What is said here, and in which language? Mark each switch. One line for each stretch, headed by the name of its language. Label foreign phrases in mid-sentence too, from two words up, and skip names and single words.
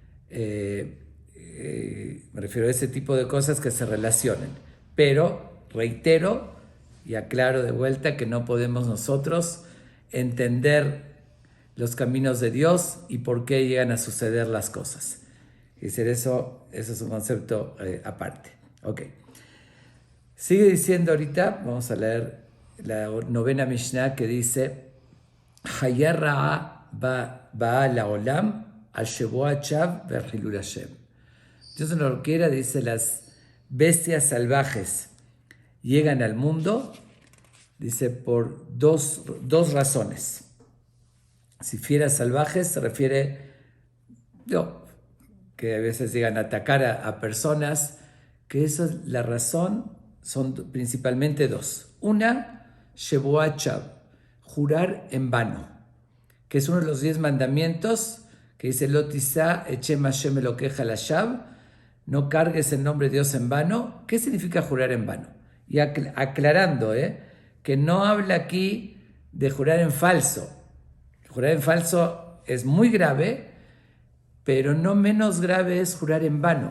Spanish: Me refiero a ese tipo de cosas que se relacionen, pero reitero y aclaro de vuelta que no podemos nosotros entender los caminos de Dios y por qué llegan a suceder las cosas. Eso es un concepto aparte. Ok. Sigue diciendo ahorita, vamos a leer la novena Mishnah, que dice:
Hebrew: חיה רעה באה לעולם על שבועת שוא וחילול השם.
Spanish: Dios no lo quiera, dice, las bestias salvajes llegan al mundo, dice, por dos razones. Si fieras salvajes se refiere que a veces llegan a atacar a personas, que esa es la razón, son principalmente 2. Una,
Hebrew: שבועת שוא,
Spanish: jurar en vano, que es uno de los 10 mandamientos, que dice:
Hebrew: לא תשא את שם השם אלוקיך לשוא,
Spanish: no cargues el nombre de Dios en vano. ¿Qué significa jurar en vano? Y aclarando, que no habla aquí de jurar en falso. Jurar en falso es muy grave, pero no menos grave es jurar en vano.